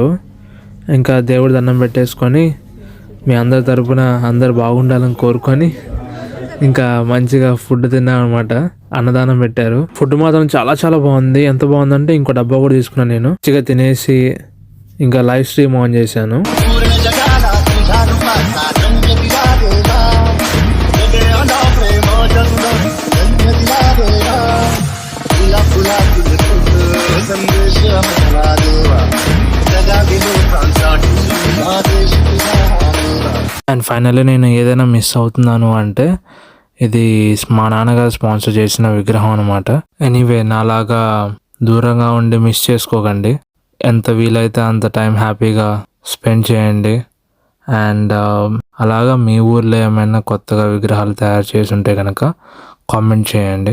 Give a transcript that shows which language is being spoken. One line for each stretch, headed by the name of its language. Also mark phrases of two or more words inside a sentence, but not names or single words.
Telugu: ఇంకా దేవుడి దండం పెట్టేసుకొని మీ అందరి తరపున అందరు బాగుండాలని కోరుకొని ఇంకా మంచిగా ఫుడ్ తిన్నాం అనమాట. అన్నదానం పెట్టారు. ఫుడ్ మాత్రం చాలా చాలా బాగుంది. ఎంత బాగుందంటే ఇంకో డబ్బా కూడా తీసుకున్నాను నేను. మంచిగా తినేసి ఇంకా
English: live stream on
Telugu: చేశాను.
Marathi: पूर्ण जगाला तुझ्या रूपाचा रंग दिला देवा सगळ्यांना प्रेमाजन्म रंग दिला देवा तुला फुलातील फुल संदेश मला देवा जगातील लोकांसाठी आदेश तुझा देवा.
English: and finally
Telugu: నేను ఏదైనా మిస్ అవుతున్నాను అంటే ఇది మా నాన్నగారు స్పాన్సర్ చేసిన విగ్రహం అనమాట. ఎనీవే నాలాగా దూరంగా ఉండి మిస్ చేసుకోకండి. ఎంత వీలైతే అంత టైం హ్యాపీగా స్పెండ్ చేయండి. అండ్ అలాగా మీ ఊర్లో ఏమైనా కొత్తగా విగ్రహాలు తయారు చేసి ఉంటే కనుక కామెంట్ చేయండి.